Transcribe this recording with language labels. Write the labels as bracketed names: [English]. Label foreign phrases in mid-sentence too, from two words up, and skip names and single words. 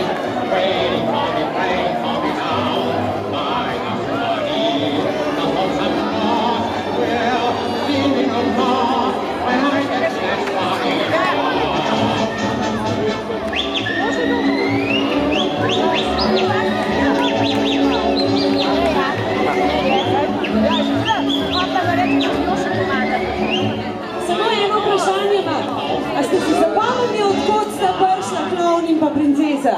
[English] Waiting for me now, by the money. The folks up north will leave me no more when I get that money. [Slovenian] Samo eno vprašanje imam. A ste si zapomnili, odkot sta prišla klovn in pa princesa?